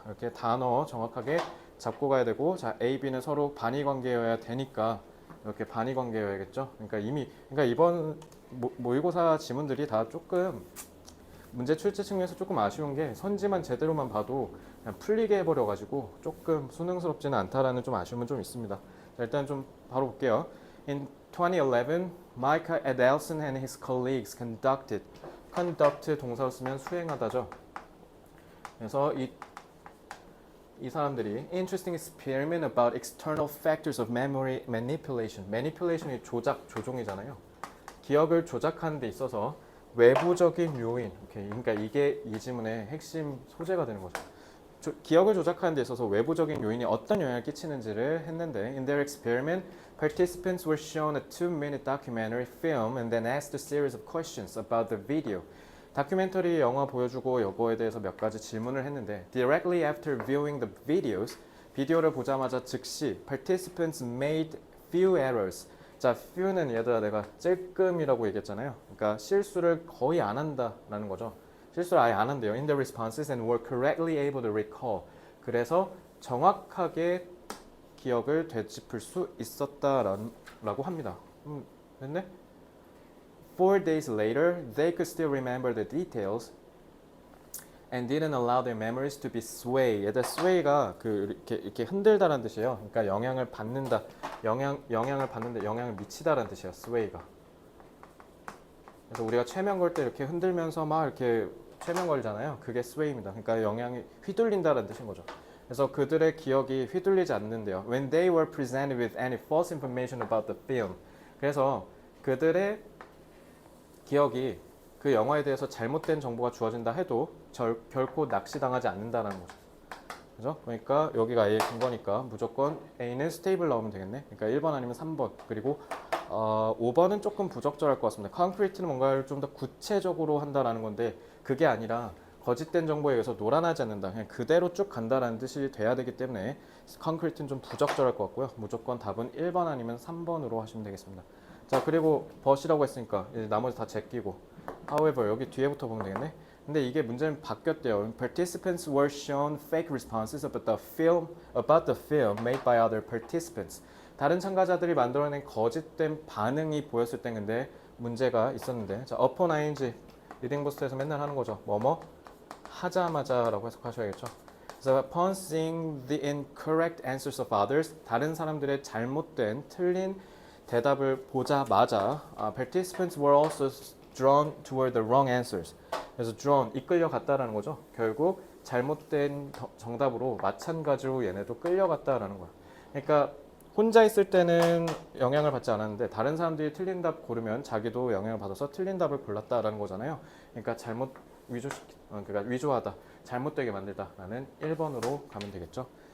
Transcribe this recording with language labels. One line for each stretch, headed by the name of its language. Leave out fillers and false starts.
Korean: 이렇게 단어 정확하게 잡고 가야 되고, 자, A, B는 서로 반의 관계여야 되니까 이렇게 반의 관계여야겠죠. 그러니까 이번 모의고사 지문들이 다 조금 문제 출제 측면에서 조금 아쉬운 게 선지만 제대로만 봐도 그냥 풀리게 해버려가지고 조금 수능스럽지는 않다라는 좀 아쉬움은 좀 있습니다. 자, 일단 좀 바로 볼게요.
English: In 2011, Micah Adelson and his colleagues conduct
Korean: 동사로 쓰면 수행하다죠. 그래서 이 사람들이
English: interesting experiment about external factors of memory manipulation.
Korean: manipulation이 조종이잖아요. 기억을 조작하는 데 있어서 외부적인 요인. 오케이. 그러니까 이게 이 지문의 핵심 소재가 되는 거죠. 기억을 조작하는 데 있어서 외부적인 요인이 어떤 영향을 끼치는지를 했는데
English: in their experiment, participants were shown a 2-minute documentary film and then asked a series of questions about the video.
Korean: 다큐멘터리 영화 보여주고 이거에 대해서 몇 가지 질문을 했는데
English: directly after viewing the videos,
Korean: 비디오를 보자마자 즉시
English: participants made few errors.
Korean: 자, few는 얘들아 내가 찔끔이라고 얘기했잖아요. 그러니까 실수를 거의 안 한다라는 거죠. 실수를 아예 안 한대요.
English: in the responses and were correctly able to recall.
Korean: 그래서 정확하게 기억을 되짚을 수 있었다라고 합니다. 됐네?
English: 4 days later, they could still remember the details and didn't allow their memories to be swayed.
Korean: 얘들 sway가 이렇게 흔들다라는 뜻이에요. 그러니까 영향을 받는다, 영향을 받는데 영향을 미치다라는 뜻이에요. sway가. 그래서 우리가 최면 걸 때 이렇게 흔들면서 막 이렇게 최면 걸잖아요. 그게 sway입니다. 그러니까 영향이 휘둘린다라는 뜻인 거죠. 그래서 그들의 기억이 휘둘리지 않는데요.
English: When they were presented with any false information about the film.
Korean: 그래서 그들의 기억이 그 영화에 대해서 잘못된 정보가 주어진다 해도 결코 낚시당하지 않는다는 거죠. 그죠? 그러니까 여기가 A의 근거니까 무조건 A는 스테이블 나오면 되겠네. 그러니까 1번 아니면 3번. 그리고 5번은 조금 부적절할 것 같습니다. 콘크리트는 뭔가를 좀 더 구체적으로 한다라는 건데 그게 아니라 거짓된 정보에 의해서 놀아나지 않는다. 그냥 그대로 쭉 간다라는 뜻이 돼야 되기 때문에 콘크리트는 좀 부적절할 것 같고요. 무조건 답은 1번 아니면 3번으로 하시면 되겠습니다. 자, 그리고 but이라고 했으니까 이제 나머지 다 제끼고 however 여기 뒤에부터 보면 되겠네. 근데 이게 문제는 바뀌었대요.
English: Participants were shown fake responses about the film made by other participants.
Korean: 다른 참가자들이 만들어낸 거짓된 반응이 보였을 때 근데 문제가 있었는데 자, upon ing 리딩 버스트에서 맨날 하는 거죠. 뭐뭐 하자마자라고 해석하셔야겠죠. 그래서
English: upon seeing the incorrect answers of others
Korean: 다른 사람들의 잘못된 틀린 대답을 보자마자
English: participants were also drawn toward the wrong answers.
Korean: 그래서 drawn, 이끌려갔다라는 거죠. 결국 잘못된 정답으로 마찬가지로 얘네도 끌려갔다라는 거야. 그러니까 혼자 있을 때는 영향을 받지 않았는데 다른 사람들이 틀린 답 고르면 자기도 영향을 받아서 틀린 답을 골랐다라는 거잖아요. 그러니까 그러니까 위조하다, 잘못되게 만들다라는 1번으로 가면 되겠죠.